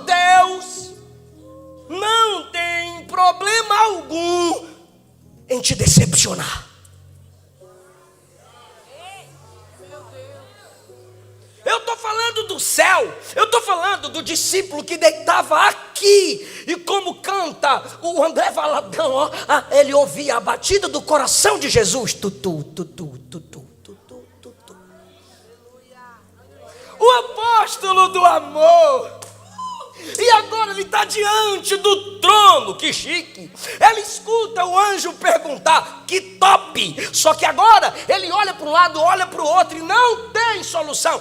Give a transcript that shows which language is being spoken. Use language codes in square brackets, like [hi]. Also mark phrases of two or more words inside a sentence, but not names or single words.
[pt] Deus não tem problema algum em te decepcionar. Eu estou falando do céu, eu estou falando do discípulo que deitava aqui, e como canta o André Valadão, ó, ele ouvia a batida do coração de Jesus, tutu, tutu, tutu, tutu, tutu. O apóstolo do amor, e agora ele está diante do trono, que chique. Ele escuta o anjo perguntar, que top. Só que agora ele olha para um lado, olha para o outro e não tem solução.